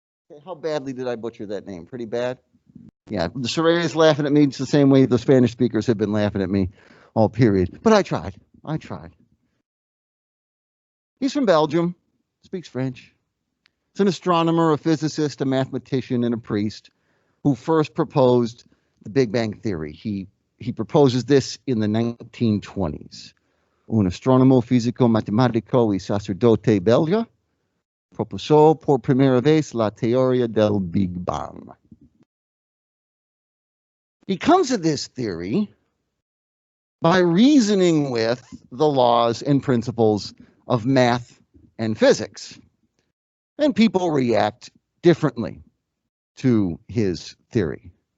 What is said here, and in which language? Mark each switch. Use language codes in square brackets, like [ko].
[en] Okay, how badly did I butcher that name? Pretty bad? Yeah, the Saray is laughing at me just the same way the Spanish speakers have been laughing at me all period. But I tried. He's from Belgium, speaks French. He's an astronomer, a physicist, a mathematician, and a priest who first proposed the Big Bang Theory. He proposes this in the 1920s. [es] Un astronomo fisico matematico y sacerdote belga propuso por primera vez la teoría del Big Bang. [en] He comes to this theory by reasoning with the laws and principles of math and physics. And people react differently to his theory.